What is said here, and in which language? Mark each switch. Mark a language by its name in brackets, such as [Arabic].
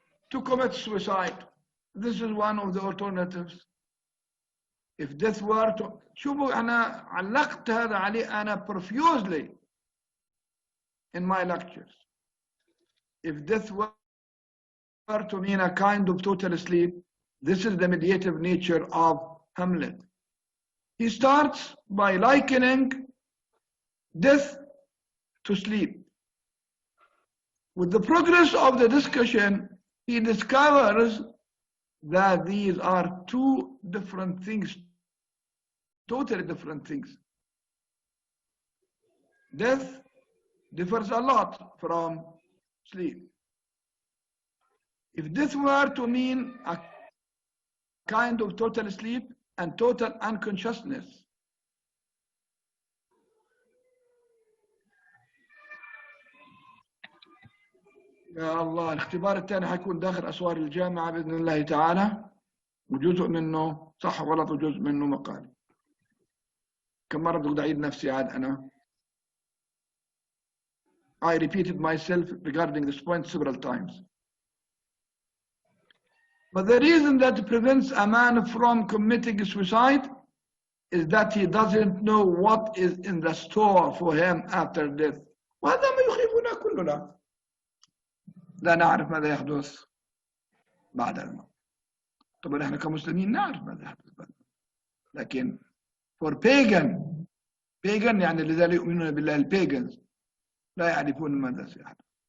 [English] To commit suicide. This is one of the alternatives. If death were to... [Arabic] شوفوا أنا علقت هذا عليه أنا [English] profusely in my lectures. If death were to mean a kind of total sleep, this is the mediative nature of Hamlet. He starts by likening death to sleep. With the progress of the discussion, he discovers that these are two different things, totally different things. Death differs a lot from sleep. If death were to mean a kind of total sleep and total unconsciousness, [Arabic] يا الله الاختبار الثاني حيكون داخل أسوار الجامعة بإذن الله تعالى، وجزء منه صح وغلط وجزء منه مقالي. كم مرة بدي أعيد نفسي عاد أنا. [English] I repeated myself regarding this point several times. But the reason that prevents a man from committing suicide is that he doesn't know what is in the store for him after death. [Arabic] وهذا ما يخيفنا كلنا. لا نعرف ماذا يحدث بعد الموت. طبعا احنا كمسلمين نعرف ماذا يحدث بعد الموت. لكن [English] for pagan [Arabic] يعني الذين لا يؤمنون بالله البيجنز لا يعرفون ماذا سيحدث.